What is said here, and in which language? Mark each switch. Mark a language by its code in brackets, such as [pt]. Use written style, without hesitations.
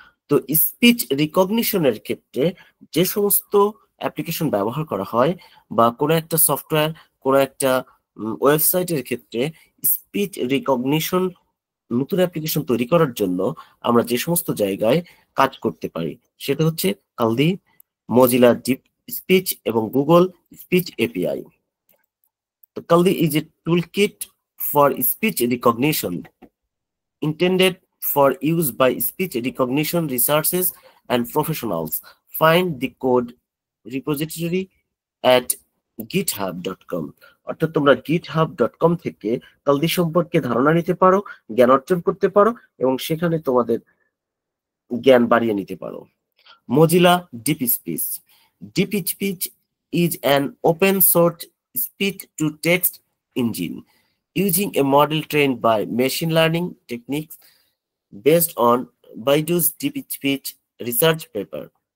[bn] তো স্পিচ রিকগনিশনের ক্ষেত্রে যে সমস্ত অ্যাপ্লিকেশন ব্যবহার করা হয় বা কোনো একটা সফটওয়্যার, কোনো একটা ওয়েবসাইটের ক্ষেত্রে স্পিচ রিকগনিশন নতুন অ্যাপ্লিকেশন তৈরি করার জন্য আমরা যে সমস্ত জায়গায় কাজ করতে পারি সেটা হচ্ছে কালদি, মজিলা ডিপ স্পিচ এবং গুগল স্পিচ এপিআই। [en] তো Kaldi is a toolkit for speech recognition intended for use by speech recognition researchers and professionals. Find the code repository at github.com। [bn] অর্থাৎ তোমরা github.com থেকে কালদি সম্পর্কে ধারণা নিতে পারো, জ্ঞান অর্জন করতে পারো এবং সেখানে তোমাদের জ্ঞান বাড়িয়ে নিতে পারো। [en] Mozilla Deep Speech. Deep Speech is an open source speech to text engine using a model trained by machine learning techniques based on Baidu's Deep Speech research paper.